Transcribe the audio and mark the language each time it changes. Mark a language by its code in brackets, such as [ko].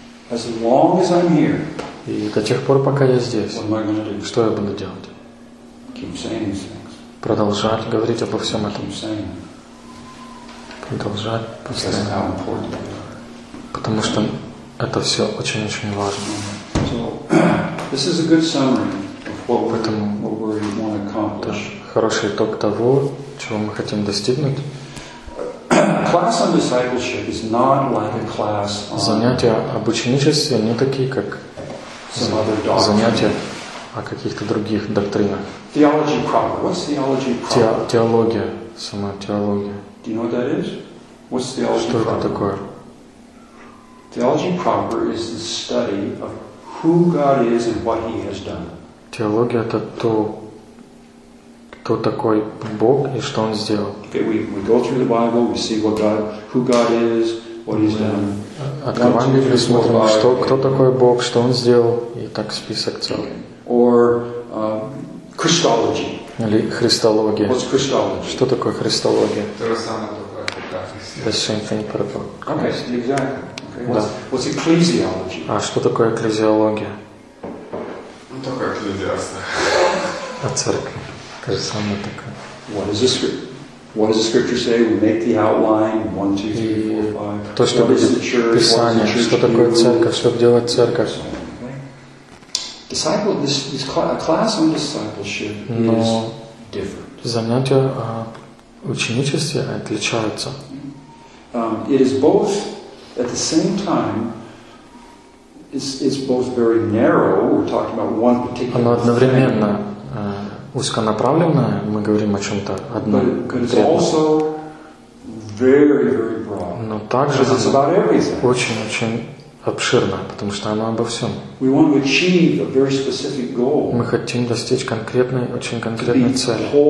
[en] As long as I'm here. [ru] И до тех пор, пока я здесь, что я буду делать? [en] Keep saying these things. [ru] Продолжать говорить обо всем этом. Продолжать постоянно. Потому что это все очень-очень важно. [en] So, this is a good summary of what we want to accomplish. [ru] Хороший итог того, чего мы хотим достигнуть. [en] Class on discipleship is not like a class on... [ru] Занятия об ученичестве не такие, как занятия о каких-то других доктринах. [en] Theology proper. What's theology proper? [ru] Теология. Сама теология. [en] Do you know what that is? What's theology proper? [ru] это такое? [en] Theology proper is the study of who God is and what He has done. [ru] Теология — это то, кто такой Бог и что Он сделал. [en] Okay, we go through the Bible, we see what God, who God is, what He's done. [ru] Открываем Библию, смотрим, что, кто такой Бог, что Он сделал, и так список целый. [en] Okay. Or Christology. [ru] Или христология. [en] What's Christology? [ru] Что такое христология? То же самое, только это так. [en] Okay, exactly. Okay. What's ecclesiology? [ru] А что такое экклезиология? Ну, только экклезиаста. А церковь? То же самое такое. [en] What is this? What does the scripture say? We make the outline, 1, 2, 3, 4, 5. [ru] То, что будет Писание, что такое церковь, что делает церковь. [en] Okay. Disciple, this class on discipleship is different. [ru] Занятия о ученичестве отличаются. [en] It is both, at the same time, it's both very narrow, we're talking about one particular thing. [ru] Узконаправленное, мы говорим о чем-то одном. Но также очень-очень обширно, потому что оно обо всем. Мы хотим достичь конкретной, очень конкретной цели.